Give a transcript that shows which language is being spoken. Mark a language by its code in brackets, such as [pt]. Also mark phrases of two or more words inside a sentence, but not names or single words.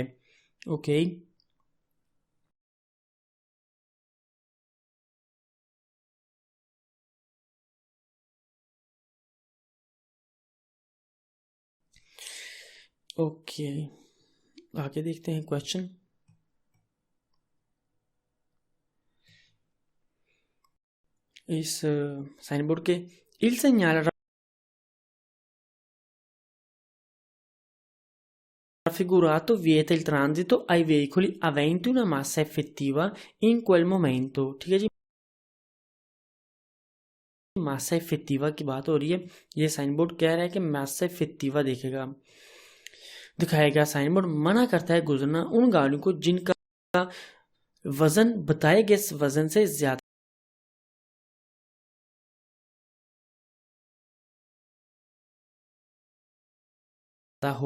[hi] ओके, ओके, आगे देखते हैं क्वेश्चन। इस साइन बोर्ड के [it] il segnale raffigurato vieta il transito ai veicoli aventi una massa effettiva in quel momento, [hi] ठीक है जी, [it] massa effettiva [hi] की बात हो रही है। ये साइन बोर्ड कह रहा है कि [it] massa effettiva [hi] दिखाया गया साइन बोर्ड मना करता है गुजरना उन गाड़ियों को जिनका वजन बताए गए वजन से ज्यादा हो।